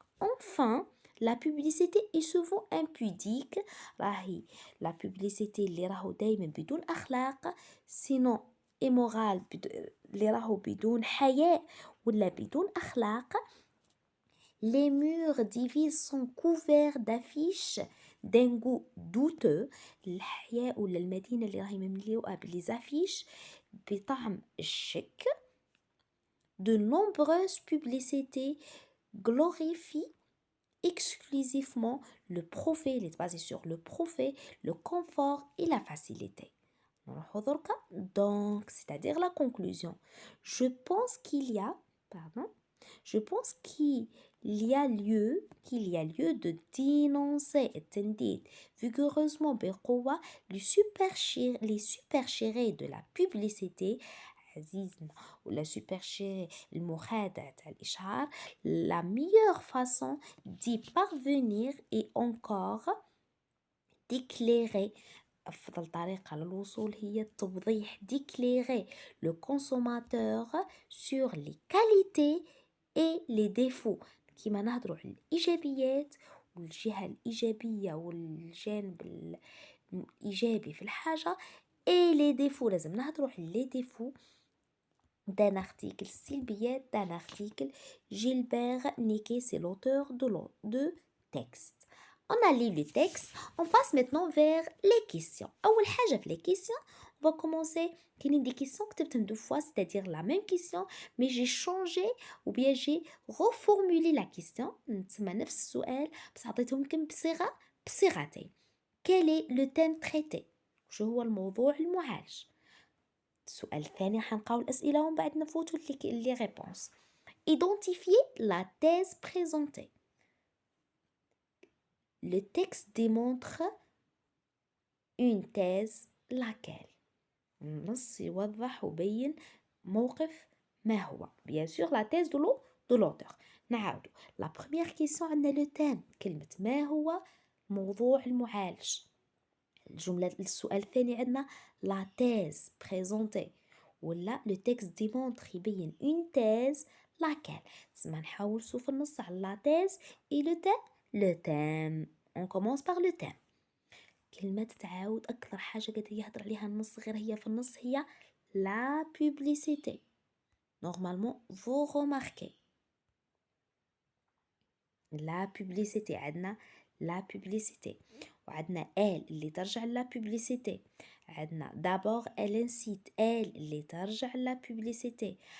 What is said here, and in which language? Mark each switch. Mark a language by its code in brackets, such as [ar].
[fr] Enfin, la publicité est souvent impudique. [ar] راهي la publicité اللي راهو دايما بدون أخلاق [fr] sinon immoral [ar] اللي راهو بدون حياء ولا بدون أخلاق. [fr] Les murs des villes sont couverts d'affiches d'un goût douteux. [ar] الحياة ولا المدينة اللي راهي مملوءة بالافيش بطعم الشك. [fr] De nombreuses publicités glorifient exclusivement le profit, il est basé sur le profit, le confort et la facilité. [ar] نروحو دركا. [fr] Donc, c'est-à-dire la conclusion. Je pense qu'il y a, pardon, je pense qu'il y a lieu de dénoncer التنديد vigoureusement بقوة les superchérés de la publicité [ar] عزيزنا ولا [fr] superchérés [ar] المخادع تاع الإشعار. [fr] La meilleure façon d'y parvenir est encore d'éclairer [ar] أفضل طريقة للوصول هي التوضيح [fr] d'éclairer le consommateur sur les qualités et les défauts. [ar] كيما نهضروا على الإيجابيات والجهة الإيجابية والجانب الإيجابي في الحاجة [fr] et les défauts [ar] لازم نهضروا على [fr] les défauts d'un article. [ar] السلبيات [fr] d'un article. Gilbert Niquet, c'est l'auteur de texte. On a lu le texte, on passe maintenant vers les questions. [ar] أول حاجة في [fr] les questions, on va commencer [ar] كاينين [fr] des questions [ar] كتبتهم [fr] deux fois, c'est-à-dire la même question, mais j'ai changé ou bien j'ai reformulé la question. [ar] نتسمى نفس السؤال بس عطيتهم لكم بصيغتين. [fr] Quel est le thème traité؟ [ar] شو هو الموضوع المعالج؟ السؤال الثاني حنلقاو الأسئلة ومن بعد نفوتوا [fr] les réponses. Identifier la thèse présentée. Le texte démontre une thèse laquelle. [ar] النص يوضح وبين موقف ما هو. [fr] Bien sûr la thèse de l'auteur. [ar] نعاودو. [fr] La première question [ar] عندنا [fr] le thème. [ar] كلمة ما هو موضوع المعالج. السؤال الثاني عندنا [fr] la thèse présentée. [ar] ولا [fr] le texte démontre [ar] يبين [fr] une thèse laquelle. [ar] لازم نحاول نشوف النص على [fr] la thèse et le thème. On commence par le thème. [ar] كلمة تعاود أكثر حاجة قد يهضر عليها النص غير هي في النص هي la publicité. [fr] Normalement vous remarquez la publicité. [ar] عندنا [fr] la publicité [ar] وعندنا [fr] elle [ar] اللي ترجع [fr] la publicité. [ar] عندنا [fr] d'abord elle incite elle [ar] اللي ترجع [fr] la publicité.